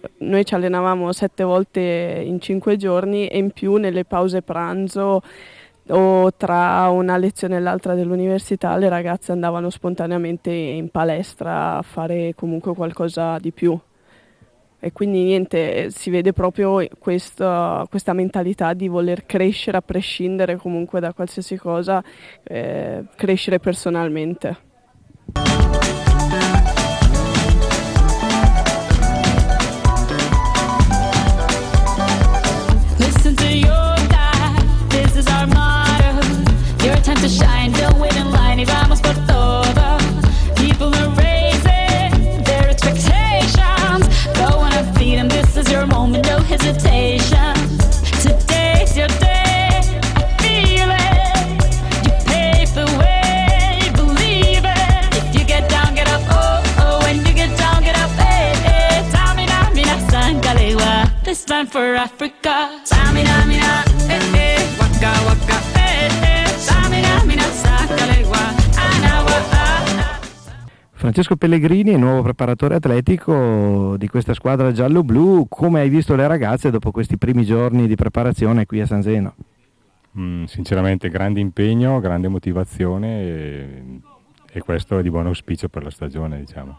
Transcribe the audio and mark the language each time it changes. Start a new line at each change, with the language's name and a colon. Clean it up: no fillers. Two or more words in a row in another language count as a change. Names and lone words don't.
Italian: Noi ci allenavamo 7 volte in 5 giorni e in più nelle pause pranzo o tra una lezione e l'altra dell'università le ragazze andavano spontaneamente in palestra a fare comunque qualcosa di più. E quindi niente, si vede proprio questa mentalità di voler crescere a prescindere comunque da qualsiasi cosa, crescere personalmente.
English: Listen to your God, this is our motto. Your time to shine, don't wait in line
Spanish: y vamos por todo.
English: People are raising their expectations. Go on and feed them, this is your moment, no hesitation. Today's your day, I feel it. You pave the way, believe it. If you get down, get up, oh, oh. When you get down, get up, eh, eh. Tamina, mina, sangalewa. This time for Africa. Tamina, mina, eh, eh. Waka, waka, eh, eh. Tamina, mina, sangalewa. Anawa, ah.
Italian: Francesco Pellegrini, nuovo preparatore atletico di questa squadra giallo-blu, come hai visto le ragazze dopo questi primi giorni di preparazione qui a San Zeno? Sinceramente grande impegno, grande motivazione e questo è di buon auspicio per la stagione, diciamo.